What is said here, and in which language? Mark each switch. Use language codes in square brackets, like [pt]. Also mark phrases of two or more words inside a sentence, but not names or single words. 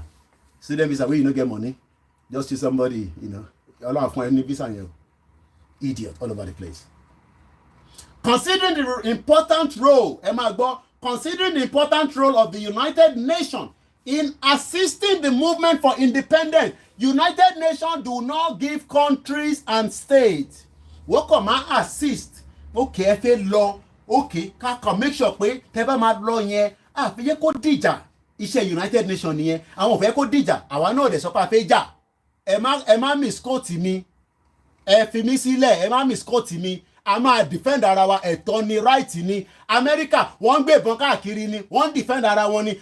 [en] Student visa where you don't get money. Just to somebody, you know, all of any visa, you idiot all over the place. Considering the important role, considering the important role of the United Nations in assisting the movement for independence, United Nations do not give countries and states. [yo] Wọ́n kàn máa assist. Okay, ẹ fẹ́ lọ. Okay, ká kàn [en] make sure [yo] pé tẹ́ bá máa lọ yẹn, àfi yẹ kó dìjà. Iṣẹ́ United Nations nìyẹn. Àwọn ò fẹ́ kó dìjà. Àwa náà dẹ̀ sọ pé a fẹ́ jà. Ẹ má misquote mi. Ẹ fi mí sílẹ̀. Ẹ má misquote mi. A máa defend ara wa, ẹ̀tọ́ ni, right ni. America wọ́n ń gbé ìbọn káàkiri ni, wọ́n ń defend ara wọn ni.